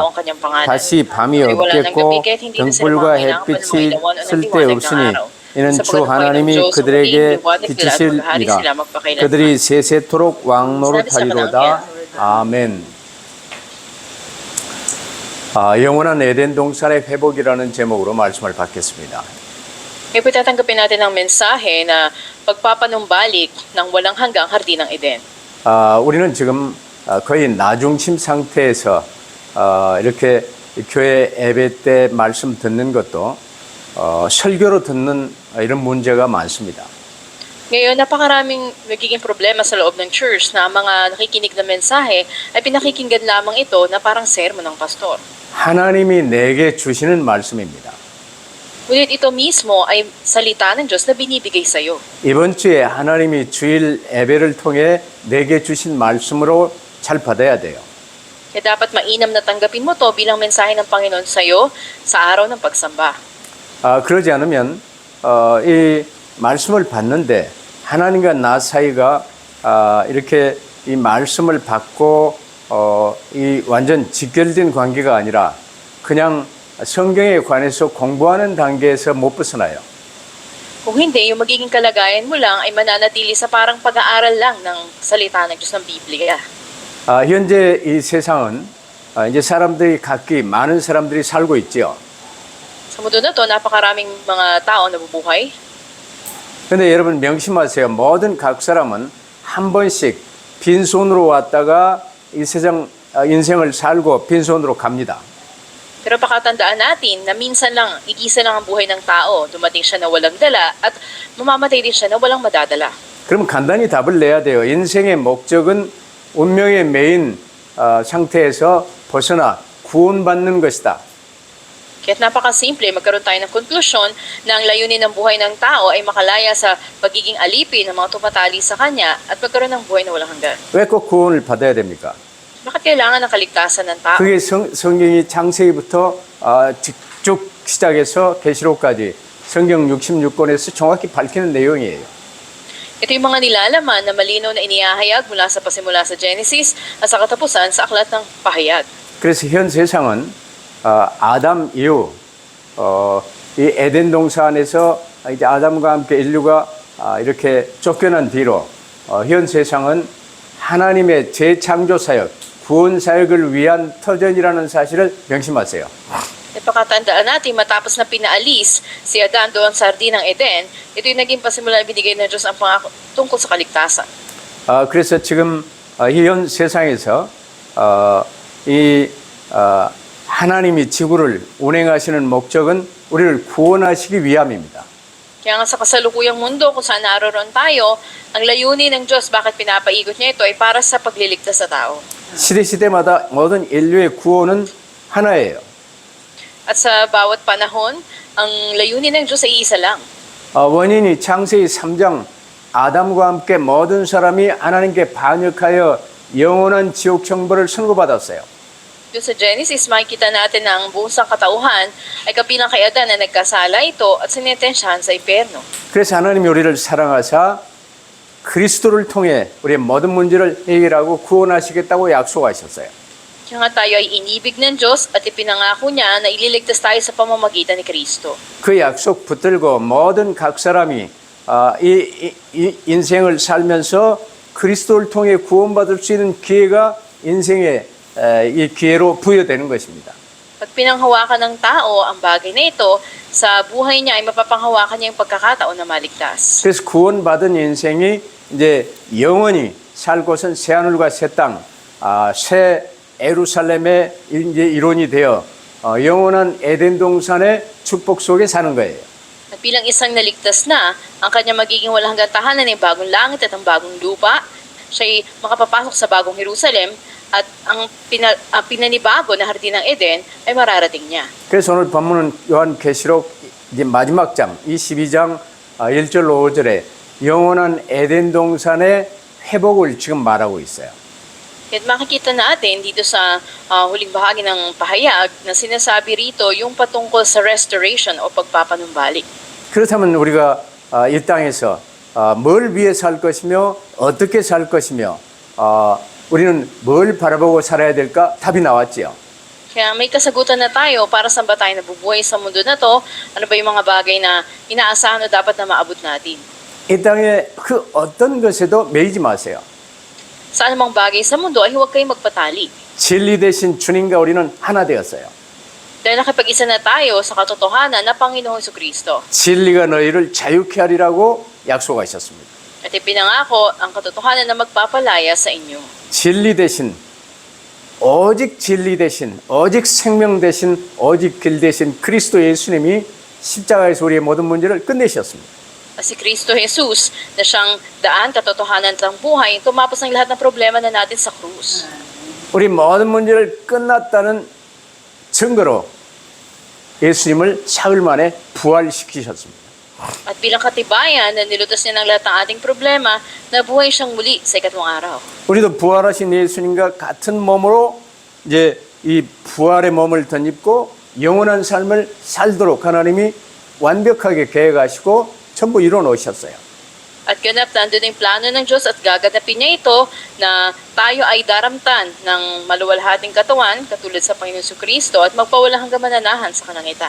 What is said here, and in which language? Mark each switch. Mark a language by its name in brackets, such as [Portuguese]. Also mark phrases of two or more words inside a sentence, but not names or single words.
[Korean] 다시 밤이 없겠고 등불과 햇빛이 쓸데없으니 이는 주 하나님이 그들에게 비치시리라. 그들이 세세토록 왕노릇하리로다. 아멘. 영원한 에덴 동산의 회복이라는 제목으로 말씀을 받겠습니다. [Filipino] Ngayon po tatanggapin natin ang mensahe na pagpapanumbalik ng walang hanggang hardin ng Eden. [Korean] 우리는 지금 거의 나중심 상태에서 이렇게 교회 예배 때 말씀 듣는 것도 설교로 듣는 이런 문제가 많습니다. [Filipino] Ngayon, napakaraming nagiging problema sa loob ng church na ang mga nakikinig na mensahe ay pinakikinggan lamang ito na parang sermon ng pastor. [Korean] 하나님이 내게 주시는 말씀입니다. [Filipino] Ngunit ito mismo ay salita ng Diyos na binibigay sa iyo. [Korean] 이번 주에 하나님이 주일 예배를 통해 내게 주신 말씀으로 잘 받아야 돼요. [Filipino] Kaya dapat mainam na tanggapin mo to bilang mensahe ng Panginoon sa iyo sa araw ng pagsamba. [Korean] 그러지 않으면 이 말씀을 받는데 하나님과 나 사이가 이렇게 이 말씀을 받고 이 완전 직결된 관계가 아니라 그냥 성경에 관해서 공부하는 단계에서 못 벗어나요. [Filipino] Kung hindi, yung magiging kalagayan mo lang ay mananatili sa parang pag-aaral lang ng salita ng Diyos ng Biblia. [Korean] 현재 이 세상은 이제 사람들이 각기 많은 사람들이 살고 있죠. [Filipino] Sa mundo na to, napakaraming mga tao na bubuhay. [Korean] 근데 여러분 명심하세요. 모든 각 사람은 한 번씩 빈손으로 왔다가 이 세상 인생을 살고 빈손으로 갑니다. [Filipino] Pero pakatandaan natin na minsan lang, igisa lang ang buhay ng tao. Dumating siya na walang dala at mamamatay din siya na walang madadala. [Korean] 그럼 간단히 답을 내야 돼요. 인생의 목적은 운명의 메인 상태에서 벗어나 구원받는 것이다. [Filipino] Kaya't napakasimple, magkaroon tayo ng konklusyon na ang layunin ng buhay ng tao ay makalaya sa pagiging alipin ng mga tumatali sa kanya at magkaroon ng buhay na walang hanggan. [Korean] 왜 꼭 구원을 받아야 됩니까? [Filipino] Bakit kailangan ng kaligtasan ng tao? [Korean] 그게 성경이 창세기부터 쭉 시작해서 계시록까지 성경 66권에서 정확히 밝히는 내용이에요. [Filipino] Ito yung mga nilalaman na malinaw na inihahayag mula sa pasimula sa Genesis at sa katapusan sa Aklat ng Pahayag. [Korean] 그래서 현 세상은 아담 이후 이 에덴 동산에서 이제 아담과 함께 인류가 이렇게 쫓겨난 뒤로 현 세상은 하나님의 재창조 사역, 구원 사역을 위한 터전이라는 사실을 명심하세요. [Filipino] Ipakatandaan natin matapos na pinaalis si Adan doon sa hardin ng Eden, ito yung naging pasimula binigay ng Diyos ang pangako tungkol sa kaligtasan. [Korean] 그래서 지금 현 세상에서 하나님이 지구를 운행하시는 목적은 우리를 구원하시기 위함입니다. [Filipino] Kaya nga sa kasalukuyang mundo kung saan naroon tayo, ang layunin ng Diyos bakit pinapaigot niya ito ay para sa pagliligtas sa tao. [Korean] 시대마다 모든 인류의 구원은 하나예요. [Filipino] At sa bawat panahon, ang layunin ng Diyos ay isa lang. [Korean] 원인이 창세기 3장 아담과 함께 모든 사람이 하나님께 반역하여 영원한 지옥 형벌을 선고받았어요. [Filipino] Doon sa Genesis, makikita natin na ang buong sangkatauhan ay kabilang kay Adan na nagkasala ito at sinintensyahan sa impyerno. [Korean] 그래서 하나님이 우리를 사랑하사 그리스도를 통해 우리의 모든 문제를 해결하고 구원하시겠다고 약속하셨어요. [Filipino] Kaya nga tayo ay inibig ng Diyos at ipinangako niya na ililigtas tayo sa pamamagitan ni Kristo. [Korean] 그 약속 붙들고 모든 각 사람이 이 인생을 살면서 그리스도를 통해 구원받을 수 있는 기회가 인생의 이 기회로 부여되는 것입니다. [Filipino] Pag pinanghawakan ng tao ang bagay na ito, sa buhay niya ay mapapanghawakan niya yung pagkakataon na maligtas. [Korean] 그래서 구원받은 인생이 이제 영원히 살 곳은 새하늘과 새 땅, 새 예루살렘의 이제 일원이 되어 영원한 에덴 동산의 축복 속에 사는 거예요. [Filipino] At bilang isang naligtas na, ang kanya magiging walang hanggang tahanan ay bagong langit at ang bagong lupa. Siya'y makapapasok sa bagong Jerusalem at ang pinanibago na hardin ng Eden ay mararating niya. [Korean] 그래서 오늘 본문은 요한계시록 이제 마지막 장 22장 1절 5절에 영원한 에덴 동산의 회복을 지금 말하고 있어요. [Filipino] At makikita natin dito sa huling bahagi ng pahayag na sinasabi rito yung patungkol sa restoration o pagpapanumbalik. [Korean] 그렇다면 우리가 이 땅에서 뭘 위해 살 것이며 어떻게 살 것이며 우리는 뭘 바라보고 살아야 될까? 답이 나왔지요. [Filipino] Kaya may kasagutan na tayo para saan ba tayo nabubuhay sa mundo na to? Ano ba yung mga bagay na inaasahan o dapat na maabot natin? [Korean] 이 땅에 그 어떤 것에도 매이지 마세요. [Filipino] Sa anumang bagay sa mundo ay huwag kayong magpatali. [Korean] 진리 대신 주님과 우리는 하나 되었어요. [Filipino] Dahil nakipag-isa na tayo sa katotohanan na Panginoong Jesucristo. [Korean] 진리가 너희를 자유케 하리라고 약속하셨습니다. [Filipino] At ipinangako ang katotohanan na magpapalaya sa inyo. [Korean] 진리 대신 오직 진리 대신 오직 생명 대신 오직 길 대신 그리스도 예수님이 십자가에서 우리의 모든 문제를 끝내셨습니다. [Filipino] Si Kristo Jesus na siyang daan, katotohanan at ang buhay, tumapos ang lahat ng problema na natin sa krus. [Korean] 우리 모든 문제를 끝났다는 증거로 예수님을 사흘 만에 부활시키셨습니다. [Filipino] At bilang katibayan na nilutas niya ng lahat ng ating problema, nabuhay siyang muli sa ikatlong araw. [Korean] 우리도 부활하신 예수님과 같은 몸으로 이제 이 부활의 몸을 덧입고 영원한 삶을 살도록 하나님이 완벽하게 계획하시고 전부 이뤄 놓으셨어요. [Filipino] At ganap nandun yung plano ng Diyos at gaganapin niya ito na tayo ay daramtan ng maluwalhating katawan katulad sa Panginoon Jesucristo at magpawalang hanggang mananahan sa kalangitan.